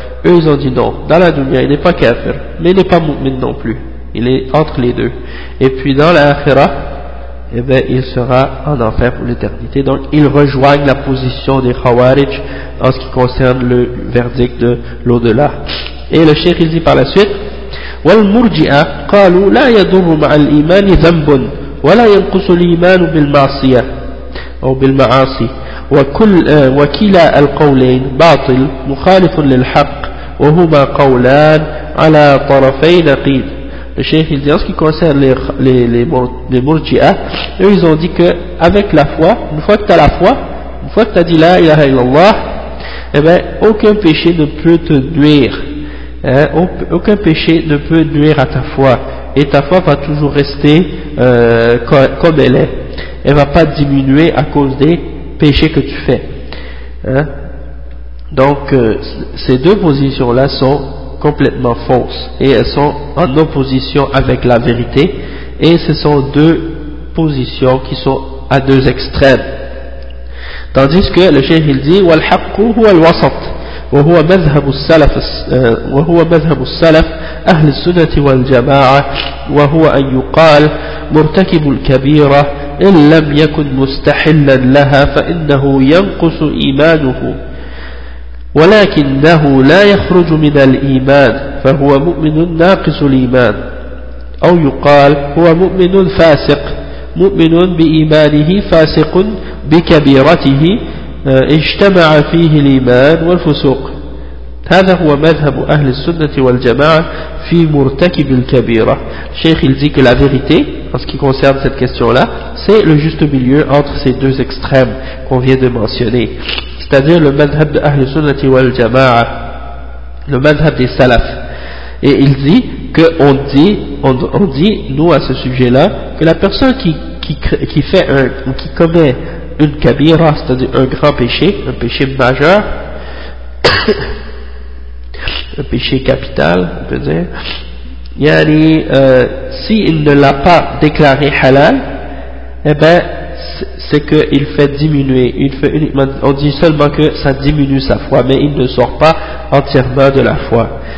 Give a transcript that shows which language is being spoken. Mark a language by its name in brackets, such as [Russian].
[French] Eux, ils ont dit non, dans la dunya, il n'est pas kafir, mais il n'est pas mu'min non plus. Il est entre les deux. Et puis dans l'akhira, eh bien, il sera en enfer pour l'éternité. Donc, ils rejoignent la position des khawarij en ce qui concerne le verdict de l'au-delà. Et le cheikh, il dit par la suite, [Arabic] والمرجئة قالوا لا يضر مع الإيمان ذنب ولا ينقص الإيمان بالمعصية أو بالمعاصي وكلا القولين باطل مخالف للحق وهما قولان على طرفي نقيض. [French] Le cheikh dit, en ce qui concerne les murji'a, eux ils ont dit que avec la foi, une fois que tu as la foi, une fois que tu as dit la ilaha illallah, eh ben aucun péché ne peut te nuire. Hein, aucun péché ne peut nuire à ta foi, et ta foi va toujours rester comme elle est. Elle va pas diminuer à cause des péchés que tu fais. Hein? Donc, ces deux positions-là sont complètement fausses et elles sont en opposition avec la vérité. Et ce sont deux positions qui sont à deux extrêmes. Tandis que le cheikh il dit [Arabic] والحق هو الوسط وهو مذهب السلف وهو مذهب السلف أهل السنة والجماعة وهو أن يقال مرتكب الكبيرة إن لم يكن مستحلا لها فإنه ينقص إيمانه ولكنه لا يخرج من الإيمان فهو مؤمن ناقص الإيمان أو يقال هو مؤمن فاسق مؤمن بإيمانه فاسق بكبيرته اجتمع فيه الإيمان والفسوق هذا هو مذهب أهل السنة والجماعة في مرتكب الكبيرة. [French] Cheikh il dit que la vérité en ce qui concerne cette question là c'est le juste milieu entre ces deux extrêmes qu'on vient de mentionner, c'est à dire le madhhab de Ahl Sunna wal Jama'a, le madhhab des salaf. Et il dit que on dit nous à ce sujet là que la personne qui fait un ou qui commet une kabira, c'est-à-dire un grand péché, un péché majeur, un péché capital, on peut dire, yani, s'il ne l'a pas déclaré halal, eh ben, c'est qu'il fait diminuer, il fait uniquement, on dit seulement que ça diminue sa foi, mais il ne sort pas entièrement de la foi.